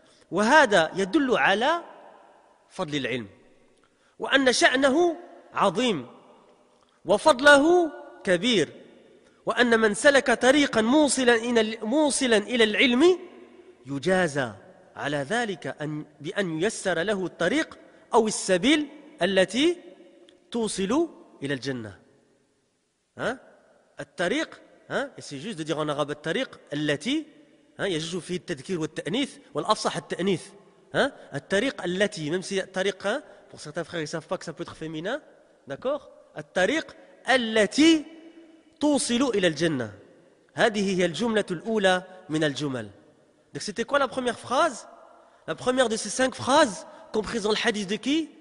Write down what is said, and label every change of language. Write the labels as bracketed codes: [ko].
[ar] وهذا يدل على فضل العلم وأن شأنه عظيم وفضله كبير وأن من سلك طريقا موصلا إلى العلم يجازى على ذلك بأن ييسر له الطريق أو السبيل التي توصل إلى الجنة. الطريق [fr] et c'est juste de dire en arabe [ar] الطريق التي يجوز فيه التذكير والتأنيث والأفصح التأنيث. الطريق التي, [fr] même si الطريق pour certains frères ils ne savent pas que ça peut être féminin, d'accord? [ar] الطريق التي توصل إلى الجنة. هذه هي الجملة الأولى من الجمل. [fr] Donc c'était quoi la première phrase? La première de ces 5 phrases comprises dans le hadith de qui?